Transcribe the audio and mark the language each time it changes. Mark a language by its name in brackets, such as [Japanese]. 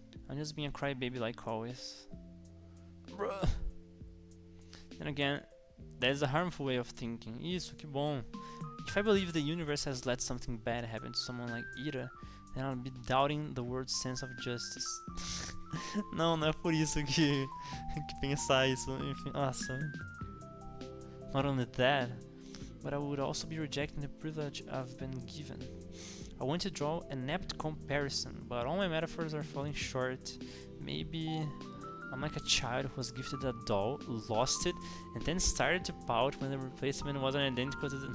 [English] I'm just being a crybaby like always. Bruh. Then again, that is a harmful way of thinking. [Portuguese] Isso, que bom. [English] If I believe the universe has let something bad happen to someone like Ira, then I'll be doubting the world's sense of justice. [Portuguese] Não é por isso que pensar isso. Enfim, nossa. [English] Not only that, but I would also be rejecting the privilege I've been given. I want to draw an apt comparison, but all my metaphors are falling short. Maybe I'm like a child who was gifted a doll, lost it, and then started to pout when the replacement wasn't identical to the...